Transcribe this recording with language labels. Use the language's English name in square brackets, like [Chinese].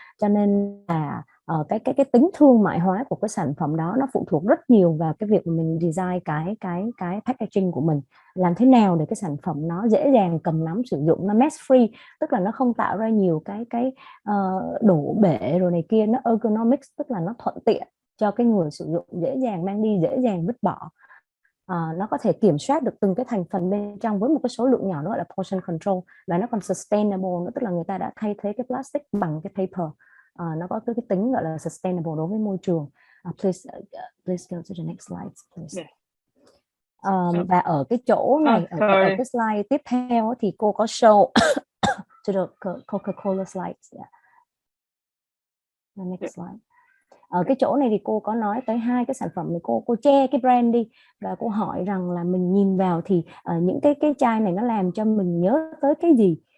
[Vietnamese] Cho nên là cái tính thương mại hóa của cái sản phẩm đó nó phụ thuộc rất nhiều vào cái việc mà mình design cái packaging của mình, làm thế nào để cái sản phẩm nó dễ dàng cầm nắm sử dụng, nó mess free, tức là nó không tạo ra nhiều cái đổ bể rồi này kia, nó ergonomics, tức là nó thuận tiện cho cái người sử dụng, dễ dàng mang đi, dễ dàng vứt bỏ. Nó có thể kiểm soát được từng cái thành phần bên trong với một cái số lượng nhỏ, nó gọi là portion control, và nó còn sustainable nữa, tức là người ta đã thay thế cái plastic bằng cái paper. Nó có cái tính gọi là sustainable đối với môi trường. [English] Please go to the next slide, please. [Vietnamese] Và ở cái chỗ này, ở cái slide tiếp theo thì cô có [English] show to the Coca-Cola slides. The next slide. [Vietnamese] Ở cái chỗ này thì cô có nói tới hai cái sản phẩm này, cô che cái brand đi, và cô hỏi rằng là mình nhìn vào thì những cái chai này nó làm cho mình nhớ tới cái gì.